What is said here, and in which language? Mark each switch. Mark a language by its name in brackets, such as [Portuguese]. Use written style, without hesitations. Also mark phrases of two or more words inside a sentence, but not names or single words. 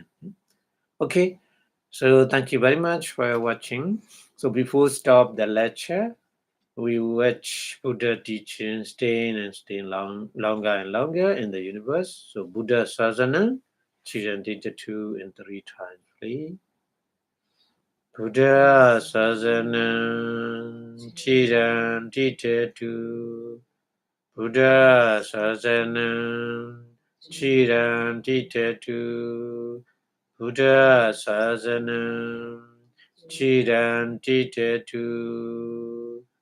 [English] Okay, so thank you very much for watching. So before stop the lecture, we watch Buddha teaching, staying longer and longer in the universe. So [Pali] Buddha Sasana, Chiran Tita [English] 2 and 3 times, please. [Pali] Buddha Sasana, Chiran Tita 2. Buddha Sasana, Chiran Tita 2. Buddha Sasana, Chiran Tita 2.